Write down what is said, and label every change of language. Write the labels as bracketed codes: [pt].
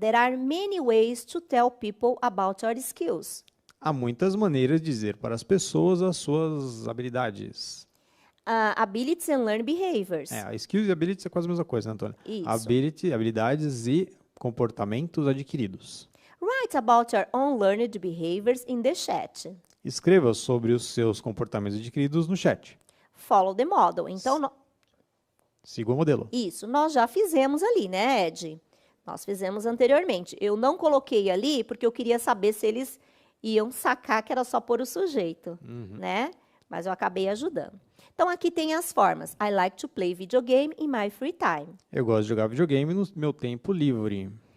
[en] There are many ways to tell people about your skills. [pt] Há muitas maneiras de dizer para as pessoas as suas habilidades. [en] Abilities and learn behaviors. [pt] Skills e abilities é quase a mesma coisa, né, Antônia? Isso. Habilidades e comportamentos adquiridos. [en] Write about your own learned behaviors in the chat. [pt] Escreva sobre os seus comportamentos adquiridos no chat. [en] Follow the model. Então, [pt] siga o modelo. Isso, nós já fizemos ali, né, Ed? Nós fizemos anteriormente. Eu não coloquei ali porque eu queria saber se eles iam sacar que era só pôr o sujeito, né? Mas eu acabei ajudando. Então, aqui tem as formas. [en] I like to play video game in my free time. [pt] Eu gosto de jogar videogame no meu tempo livre.